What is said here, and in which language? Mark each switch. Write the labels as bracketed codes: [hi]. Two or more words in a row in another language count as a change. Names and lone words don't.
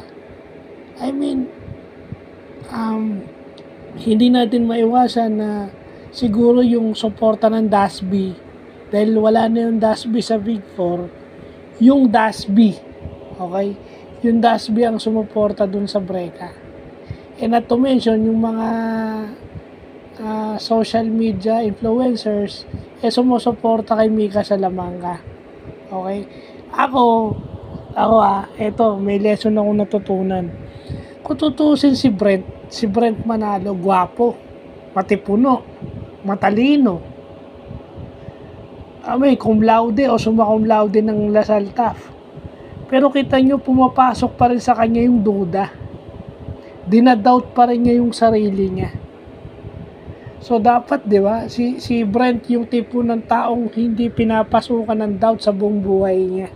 [en] I mean, [tl] hindi natin maiwasan na siguro yung suporta ng Dasby, dahil wala na yung Dasby sa Big Four, yung Dasby, okay? Yung Dasby ang sumuporta dun sa Breka. [en] And not to mention, [tl] yung mga [en] social media influencers, [tl] sumusuporta kay Mika Salamanga. Okay? Ako, eto, may lesson ako natutunan. Kung tutusin si Brent Manalo, gwapo, matipuno, matalino. May [la] cum laude [tl] o [la] summa cum laude [tl] ng Lasal TAF. Pero kita nyo, pumapasok pa rin sa kanya yung duda. Dinadoubt pa rin niya yung sarili niya. So, dapat, di ba, si Brent yung tipo ng taong hindi pinapasukan ng doubt sa buong buhay niya.